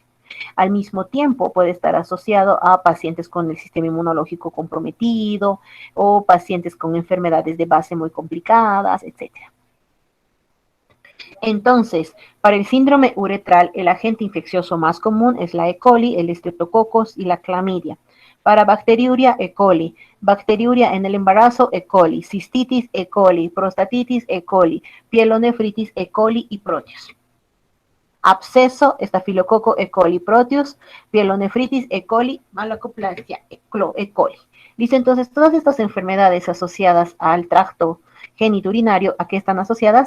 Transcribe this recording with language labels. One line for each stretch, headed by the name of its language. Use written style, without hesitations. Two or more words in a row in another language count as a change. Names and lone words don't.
Spanish: Al mismo tiempo puede estar asociado a pacientes con el sistema inmunológico comprometido o pacientes con enfermedades de base muy complicadas, etc. Entonces, para el síndrome uretral, el agente infeccioso más común es la E. coli, el Streptococcus y la clamidia. Para bacteriuria, E. coli. Bacteriuria en el embarazo, E. coli. Cistitis, E. coli. Prostatitis, E. coli. Pielonefritis, E. coli y Proteus. Absceso, estafilococo, E. coli, Proteus. Pielonefritis, E. coli. Malacoplasia, E. coli. Listo, entonces todas estas enfermedades asociadas al tracto genitourinario, ¿a qué están asociadas?